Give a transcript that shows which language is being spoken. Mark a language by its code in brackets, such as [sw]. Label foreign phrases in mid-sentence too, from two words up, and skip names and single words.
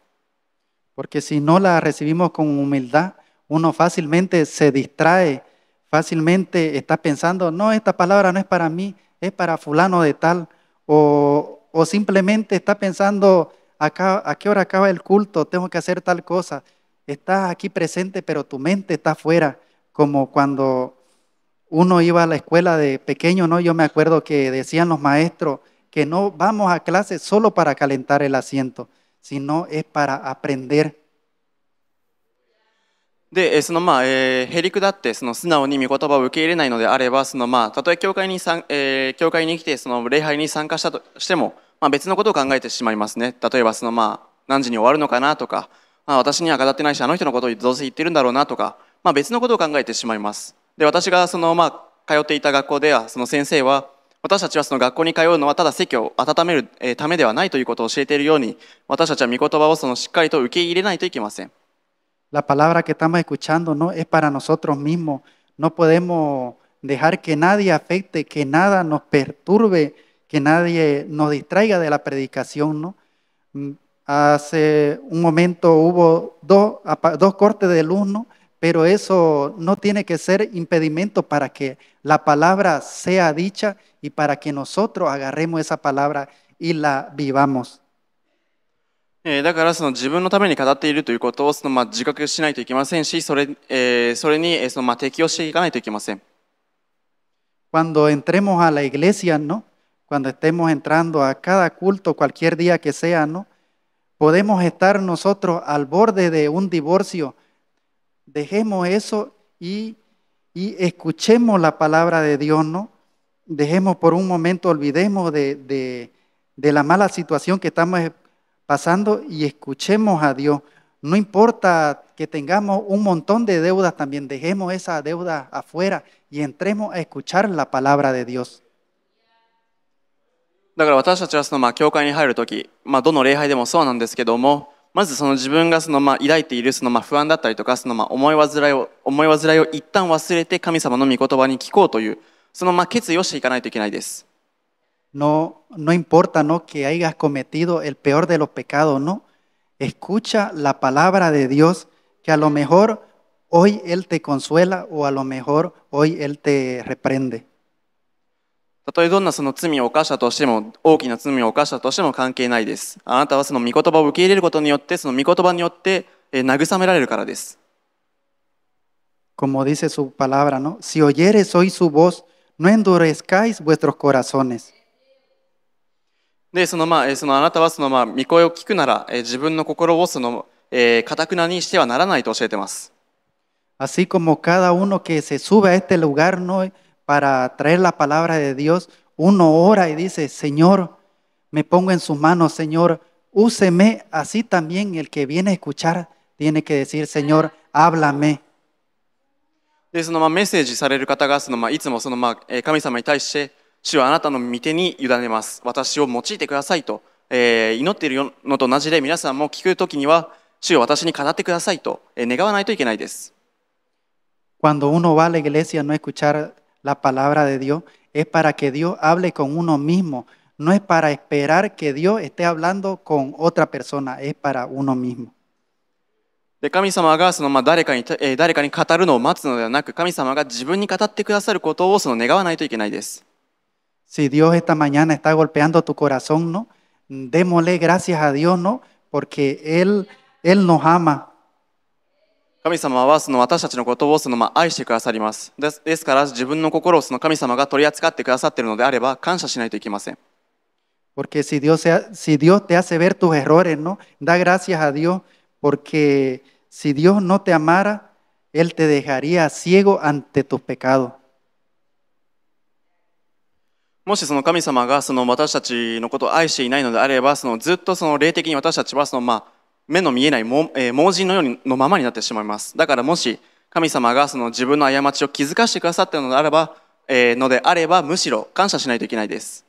[es] Porque si no la recibimos con humildad, uno fácilmente se distrae, fácilmente está pensando, no, esta palabra no es para mí, es para fulano de tal, o simplemente está pensando, acá, ¿a qué hora acaba el culto? Tengo que hacer tal cosa. Estás aquí presente, pero tu mente está afuera, como cuando uno iba a la escuela de pequeño, ¿no? Yo me acuerdo que decían los maestros que no vamos a clase solo para calentar el asiento, sino es para aprender. [ja] で、へりくだって素直に御言葉を受け入れないのであれば、たとえ教会に来て礼拝に参加したとしても、別のことを考えてしまいますね。例えば何時に終わるのかなとか、私には語ってないし、あの人のことをどうせ言ってるんだろうなとか、別のことを考えてしまいます。で、私が通っていた学校では、その先生は私たちはその学校に通うのはただ席を温めるためではないということを教えているように、私たちは御言葉をそのしっかりと受け入れないといけません。 [es] La palabra que estamos escuchando no es para nosotros mismos. No podemos dejar que nadie afecte, que nada nos perturbe, que nadie nos distraiga de la predicación, ¿no? Hace un momento hubo dos cortes de luz, ¿no? Pero eso no tiene que ser impedimento para que la palabra sea dicha y para que nosotros agarremos esa palabra y la vivamos. [ja] だからその自分のために語っているということを自覚しないといけませんし、それに適応していかないといけません。 [es] Cuando entremos a la iglesia, ¿no? Cuando estemos entrando a cada culto, cualquier día que sea, ¿no? Podemos estar nosotros al borde de un divorcio. Dejemos eso y escuchemos la palabra de Dios, ¿no? Dejemos por un momento, olvidemos de la mala situación que estamos pasando y escuchemos a Dios. No importa que tengamos un montón de deudas también, dejemos esa deuda afuera y entremos a escuchar la palabra de Dios. [ja] だから私たちは教会に入るとき、どの礼拝でもそうなんですけども、まず自分が抱いている不安だったりとか思い煩いを一旦忘れて神様の御言葉に聞こうという決意をしていかないといけないです。 [es] No importa, ¿no? Que hayas cometido el peor de los pecados, ¿no? Escucha la palabra de Dios, que a lo mejor hoy Él te consuela o a lo mejor hoy Él te reprende. [ja] たとえどんな罪を犯したとしても、大きな罪を犯したとしても関係ないです。あなたは御言葉を受け入れることによって、御言葉によって慰められるからです。 [es] Como dice su palabra, ¿no? Si oyeres hoy su voz, no endurezcáis vuestros corazones. [ja] で、あなたは御声を聞くなら、自分の心を堅くなにしてはならないと教えています。 [es] Así como cada uno que se sube a este lugar, ¿no? Para traer la palabra de Dios, uno ora y dice, Señor, me pongo en sus manos, Señor, úseme. Así también el que viene a escuchar tiene que decir, Señor, háblame. [ja] で、メッセージされる方がいつも神様に対して主はあなたの御手に委ねます。私を用いてくださいと、祈っているのと同じで、皆さんも聞くときには主を私に語ってくださいと、願わないといけないです。 [es] Cuando uno va a la iglesia no escuchar la palabra de Dios es para que Dios hable con uno mismo, no es para esperar que Dios esté hablando con otra persona, es para uno mismo. [ja] で、神様が誰かに語るのを待つのではなく、神様が自分に語ってくださることを願わないといけないです。 [es] Si Dios esta mañana está golpeando tu corazón, ¿no? Démosle gracias a Dios, ¿no? Porque Él nos ama. [ja] 神様は私たちのことを愛してくださります。ですから自分の心を神様が取り扱ってくださっているのであれば感謝しないといけません。 [es] Porque si Dios te hace ver tus errores, ¿no? Da gracias a Dios, porque si Dios no te amara, Él te dejaría ciego ante tus pecados. [ja] もし神様が私たちのことを愛していないのであれば、ずっと霊的に私たちは目の見えない盲人のようのままになってしまいます。だからもし神様が自分の過ちを気づかせてくださったのであれば、むしろ感謝しないといけないです。